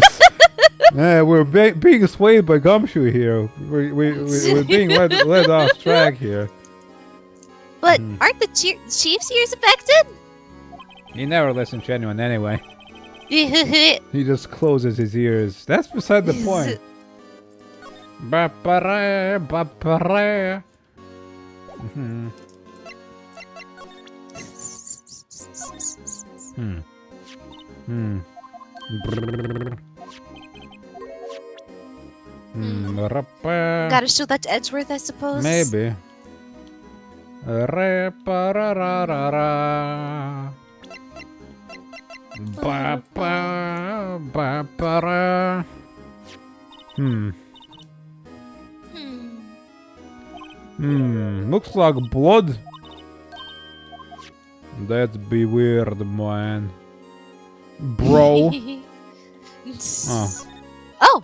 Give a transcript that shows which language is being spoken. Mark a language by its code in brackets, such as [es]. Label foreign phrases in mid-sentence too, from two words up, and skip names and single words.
[en] Yeah, we're being swayed by Gumshoe here. We're being led off track here. But aren't the chief's ears affected? He never listens to anyone anyway. He just closes his ears. That's beside the point. Ba-ba-ra, ba-ba-ra. Gotta show that to Edgeworth, I suppose. Maybe. Re-pa-ra-ra-ra-ra. Ba-ba, ba-ba-ra. Looks like blood. That'd be weird, man. Bro. Oh. Oh,